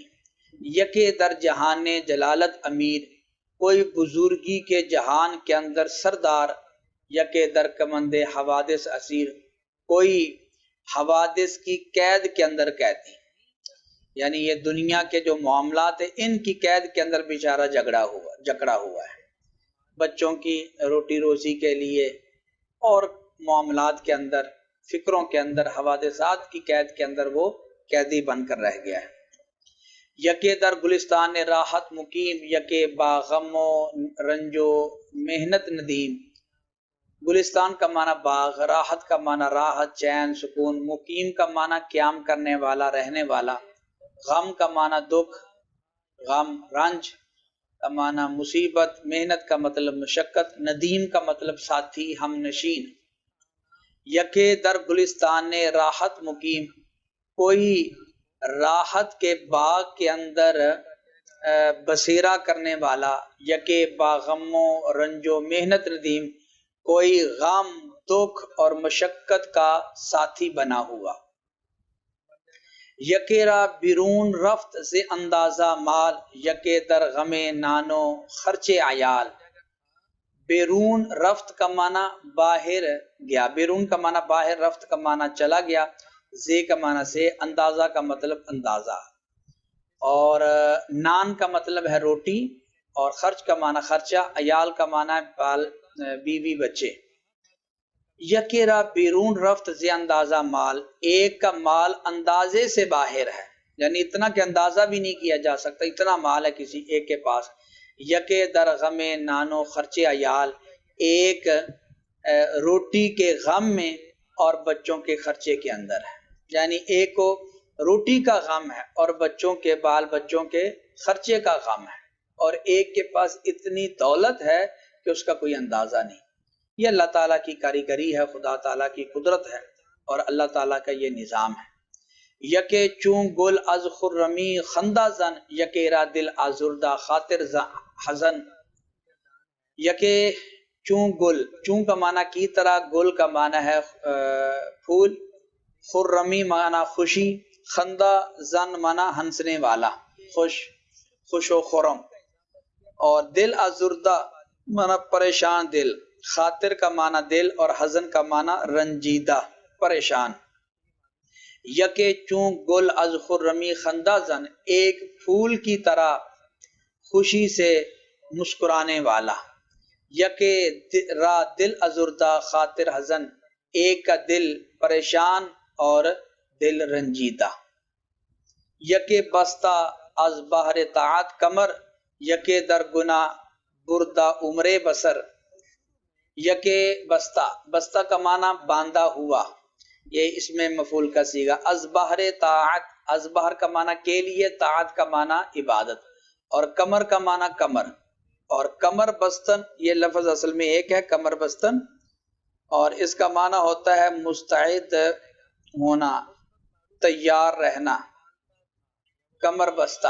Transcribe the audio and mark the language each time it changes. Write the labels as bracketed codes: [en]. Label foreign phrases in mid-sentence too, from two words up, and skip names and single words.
[fa] یکے در جہان جلالت امیر، [ur] کوئی بزرگی کے جہان کے اندر سردار، [fa] یکے در کمند حوادث اسیر، [ur] کوئی حوادث کی قید کے اندر قیدی، یعنی یہ دنیا کے جو معاملات ہیں ان کی قید کے اندر بیچارہ جکڑا ہوا ہے، بچوں کی روٹی روزی کے لیے اور معاملات کے اندر، فکروں کے اندر، حوادثات کی قید کے اندر وہ قیدی بن کر رہ گیا ہے۔ [fa] یکے در گلستان راحت مقیم، یکے باغم و رنج و محنت ندیم۔ [ur] گلستان کا معنی باغ، راحت کا معنی راحت چین سکون، مقیم کا معنی قیام کرنے والا رہنے والا، غم کا معنی دکھ غم، رنج کا معنی مصیبت، محنت کا مطلب مشقت، ندیم کا مطلب ساتھی ہم نشین۔ [fa] یکے در گلستان راحت مقیم، [ur] کوئی راحت کے باغ کے اندر بسیرا کرنے والا، [fa] یکے باغم و رنج و محنت ندیم، [ur] کوئی غم دکھ اور مشقت کا ساتھی بنا ہوا۔ [fa] یکے را بیرون رفت سے اندازہ مال، یکے در غم نانو خرچ عیال۔ بیرون رفت [ur] کا معنی باہر گیا، بیرون کا معنی باہر، رفت کا معنی چلا گیا، زے کا معنی سے، اندازہ کا مطلب اندازہ، اور نان کا مطلب ہے روٹی، اور خرچ کا معنی خرچہ، عیال کا معنی بال بیوی بچے۔ [fa] یکے را بیرون رفت زی اندازہ مال، [ur] ایک کا مال اندازے سے باہر ہے، یعنی اتنا کہ اندازہ بھی نہیں کیا جا سکتا، اتنا مال ہے کسی ایک کے پاس۔ [fa] یکے در غم نانو خرچے عیال، [ur] ایک روٹی کے غم میں اور بچوں کے خرچے کے اندر ہے، یعنی ایک کو روٹی کا غم ہے اور بچوں کے بال بچوں کے خرچے کا غم ہے، اور ایک کے پاس اتنی دولت ہے کہ اس کا کوئی اندازہ نہیں۔ یہ اللہ تعالیٰ کی کاریگری ہے، خدا تعالیٰ کی قدرت ہے، اور اللہ تعالیٰ کا یہ نظام ہے۔ [fa] یکے چون گل از خرمی خندہ زن، یکے را دل آزردہ خاطر حزن۔ یکے چون گل، [ur] چون کا معنی کی طرح، گل کا معنی ہے پھول، خرمی معنی خوشی، [fa] خندہ زن [ur] معنی ہنسنے والا۔ خوش و خرم، اور [fa] دل ازردہ [ur] معنی پریشان دل، خاطر کا معنی دل اور حزن کا معنی رنجیدہ پریشان۔ [fa] یکے چون گل از خرمی خندہ زن، [ur] ایک پھول کی طرح خوشی سے مسکرانے والا۔ [fa] یکے را دل ازردہ خاطر حزن، [ur] ایک کا دل پریشان اور دل رنجیدہ۔ [fa] یکے بستہ از بحر طاعت کمر، یکے در گناہ بردہ عمر بسر۔ یکے بستہ [ur] کا معنی باندھا ہوا، یہ اس میں مفعول کا صیغہ۔ [fa] از بحر طاعت، از بحر [ur] کا معنی کے لیے، طاعت کا معنی عبادت، اور کمر کا معنی کمر، اور [fa] کمر بستن [ur] یہ لفظ اصل میں ایک ہے، [fa] کمر بستن، [ur] اور اس کا معنی ہوتا ہے مستعد ہونا، تیار رہنا، [fa] کمر بستہ۔